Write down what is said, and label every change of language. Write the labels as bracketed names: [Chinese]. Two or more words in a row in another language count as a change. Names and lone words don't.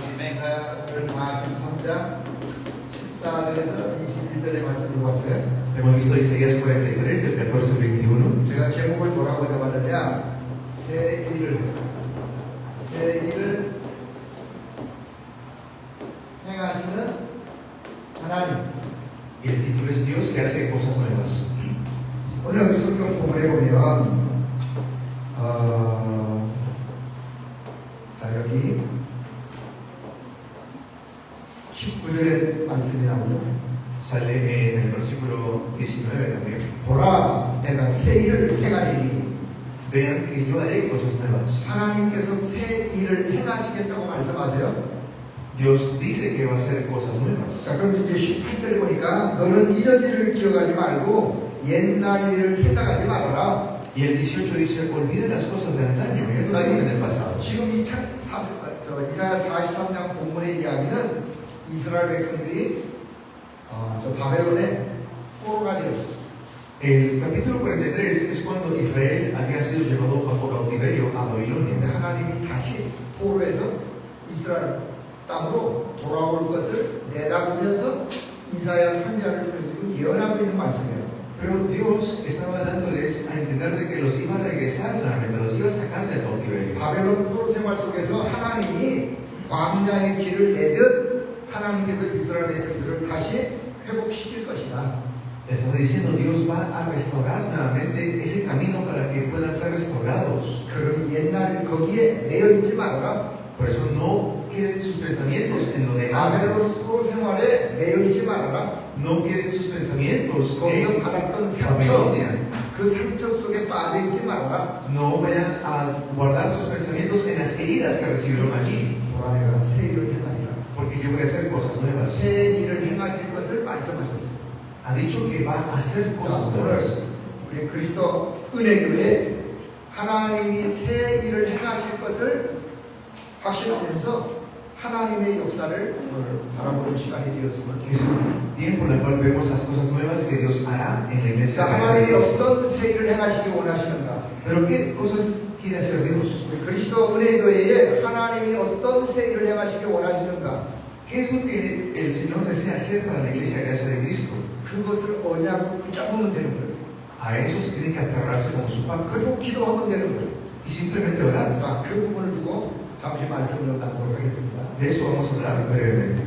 [Korean] 이사야를 43장 14절에서 21절의 말씀을 봤어요. [Spanish] Hemos visto Isaías 43, del 14 al 21. [Korean] 제가 제목을 뭐라고 잡았느냐? 새 일을 행하시는 하나님. [Spanish] Y el título es Dios que hace cosas nuevas. [Korean] 오늘 여기 성경 본문에 보면 자 여기 19절에 말씀이 나오죠. [Spanish] Sale en el versículo 19 también. [Korean] 보라 내가 새 일을 행하리니 [Spanish] Vean que yo haré cosas nuevas. [Korean] 하나님께서 새 일을 행하시겠다고 말씀하세요. [Spanish] Dios dice que va a hacer cosas nuevas. [Korean] 자 그럼 이제 18절 보니까 너는 이전 일을 기억하지 말고 옛날 일을 생각하지 말아라. [Spanish] Y el 18 dice, olviden las cosas de antaño, ya no viven del pasado. [Korean] 지금 이사야 43장 본문의 이야기는 이스라엘 백성들이 저 바벨론의 포로가 되었어요. [Spanish] El capítulo 43 es cuando Israel había sido llevado bajo cautiverio a [Korean] 근데 [Spanish] Babilonia. [Korean] 하나님이 다시 포로에서 이스라엘 땅으로 돌아올 것을 내다보면서 이사야 선지자를 통해서 예언하고 있는 말씀이에요. [Spanish] Pero Dios estaba dándoles a entender de que los iba a regresar nuevamente, los iba a sacar del cautiverio. [Korean] 바벨론 포로 생활 속에서 하나님이 광야의 길을 내듯 하나님께서 이스라엘 백성들을 다시 회복시킬 것이다. [Spanish] Estaba diciendo, Dios va a restaurar nuevamente ese camino para que puedan ser restaurados. [Korean] 그러니 옛날 거기에 매여 있지 말아라. [Spanish] Por eso no queden sus pensamientos en lo de [Korean] 바벨론 [Spanish] antes. [Korean] 포로 생활에 매여 있지 말아라. [Spanish] No queden sus pensamientos [Korean] 거기서 [Spanish] en [Korean] 받았던 상처, [Spanish] Babilonia. [Korean] 그 상처 속에 빠져 있지 말아라. [Spanish] No vayan a guardar sus pensamientos en las heridas que recibieron allí. [Korean] 보라 내가 새 일을 행하리라. [Spanish] Porque yo voy a hacer cosas nuevas. [Korean] 새 일을 행하실 것을 말씀하셨습니다. [Spanish] Ha dicho que va a hacer cosas [Korean] 자, [Spanish] nuevas. [Korean] 오늘 우리 그리스도 은혜교회 하나님이 새 일을 행하실 것을 확신하면서 하나님의 역사를 오늘 바라보는 시간이 되었으면 [Spanish] Es [Korean] 좋겠습니다. [Spanish] un tiempo en el cual vemos las cosas nuevas que Dios hará en la iglesia. [Korean] 자, 하나님이 어떤 새 일을 행하시기 원하시는가? [Spanish] Pero ¿qué cosas quiere hacer Dios? [Korean] 우리 그리스도 은혜교회에 하나님이 어떤 새 일을 행하시기 원하시는가? [Spanish] ¿Qué es lo que el Señor desea hacer para la iglesia gracia de Cristo? [Korean] 그것을 언약으로 붙잡으면 되는 거예요. [Spanish] A eso se tiene que aferrarse como su pacto [Korean] 그리고 기도하면 되는 거예요. [Spanish] y simplemente orar. [Korean] 자, 그 부분을 두고 잠시 말씀을 나누도록 하겠습니다. [Spanish] De eso vamos a hablar brevemente.